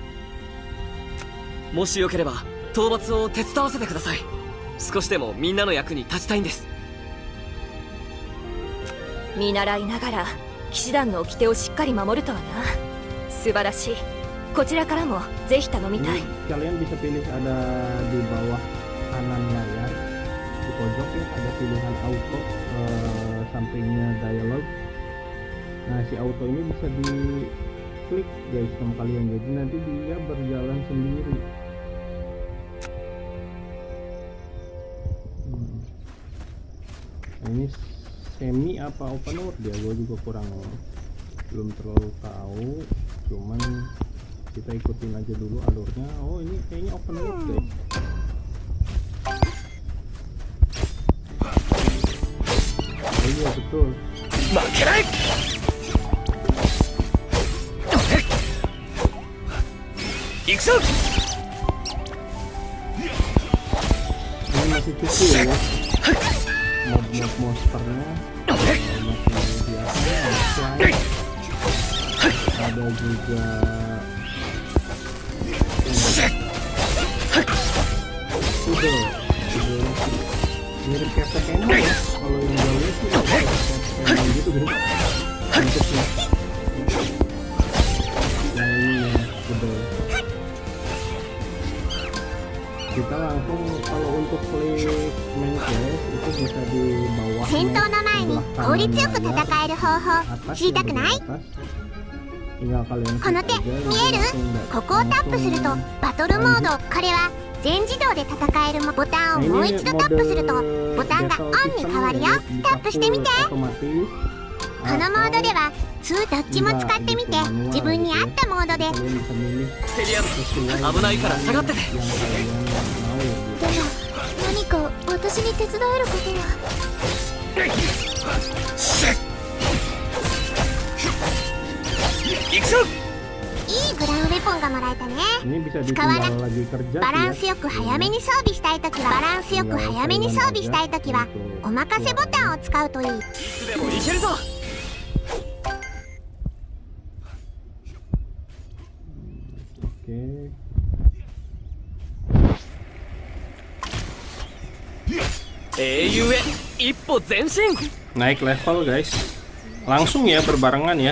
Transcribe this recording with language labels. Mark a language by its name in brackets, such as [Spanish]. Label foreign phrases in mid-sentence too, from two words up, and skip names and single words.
[Japanese] もしよければ討伐を手伝わせてください少しでもみんなの役に立ちたいんです見習いながら騎士団の掟をしっかり守るとはな。素晴らしい。こちらからもぜひ頼みたい。 [Indonesian] Ini kalian bisa pilih ada di bawah kanan layar di pojok ya ada pilihan auto sampingnya dialog. Nah si auto ini bisa diklik guys sama kalian jadi nanti dia berjalan sendiri. Nah, ini semi apa [English] open world [Indonesian] dia gue juga belum terlalu tahu cuman kita ikutin aja dulu alurnya. Oh ini kayaknya [English] open world [Indonesian] guys. Oh iya betul. [Japanese] 負けない行くぞ [Indonesian] Ini masih kecil ya mob monsternya masih biasa ada juga Udah mirip kayak Pokemon ya kalau yang gue lihat sih kayak Pokemon gitu guys bentuknya. Nah ini ya gede. Kita langsung kalau untuk untuk placement guys itu bisa di bawah [Japanese] 戦闘の前に効率よく戦える方法知りたくない？ [Indonesian] tinggal kalian [Japanese] この手見える？ここをタップするとバトルモード、これは全自動で戦えるボタンをもう一度タップするとボタンがオンに変わるよ。タップしてみて。このモードでは2どっちも使ってみて自分に合ったモードで。セリアム危ないから下がってて。でも何か私に手伝えることは？行くぞ。いいグラウンウェポンがもらえたね。 [Indonesian] ini bisa [Japanese] 使わな [Indonesian] ditinggal lagi kerja [Japanese] バラン [Indonesian] ya. [Japanese] スよく早めに装備したいときはお任せボタンを使うといい。でもいけるぞ。 [Indonesian] Oke. Naik level guys, langsung ya berbarengan ya.